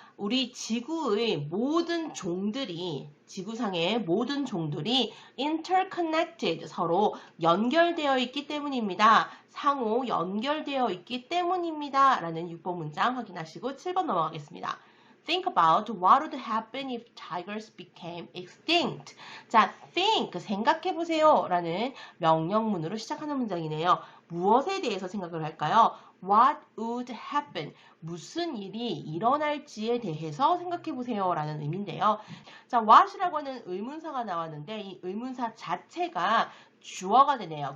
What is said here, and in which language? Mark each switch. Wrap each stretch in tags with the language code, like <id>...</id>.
<ko>우리 지구의 모든 종들이, 지구상의 모든 종들이 interconnected, 서로 연결되어 있기 때문입니다. 상호 연결되어 있기 때문입니다. 라는 6번 문장 확인하시고 7번 넘어가겠습니다.</ko> <en>Think about what would happen if tigers became extinct.</en> <ko>자, think, 생각해보세요. 라는 명령문으로 시작하는 문장이네요. 무엇에 대해서 생각을 할까요?</ko> <en>What would happen?</en> <ko>무슨 일이 일어날지에 대해서 생각해보세요. 라는 의미인데요. 자, what이라고 하는 의문사가 나왔는데 이 의문사 자체가 주어가 되네요.</ko>